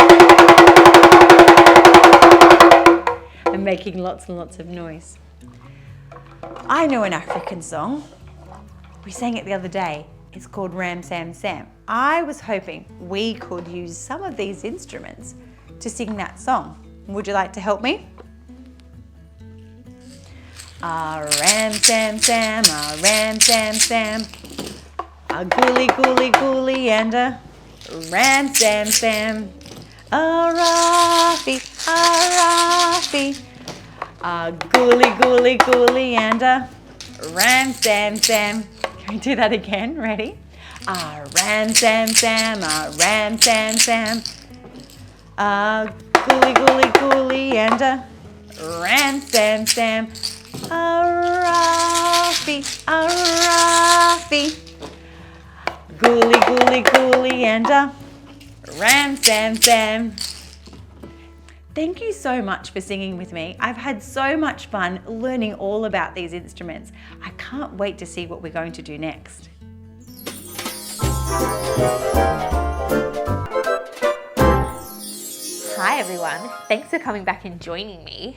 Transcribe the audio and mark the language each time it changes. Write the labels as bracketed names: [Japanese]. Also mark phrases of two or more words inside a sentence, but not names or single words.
[English] And making lots and lots of noise. I know an African song. We sang it the other day. It's called Ram Sam Sam. I was hoping we could use some of these instruments to sing that song. Would you like to help me? A ram sam sam, a ram sam sam, a gooly gooly gooly and a ram sam sam, a raffy, a gooly gooly gooly and a ram sam sam. Can we do that again? Ready? A ram sam sam, a ram sam sam, a gooly gooly gooly and a ram sam sam. A raffy, gooly gooly gooly and a ram sam sam. Thank you so much for singing with me. I've had so much fun learning all about these instruments. I can't wait to see what we're going to do next. Hi everyone, thanks for coming back and joining me.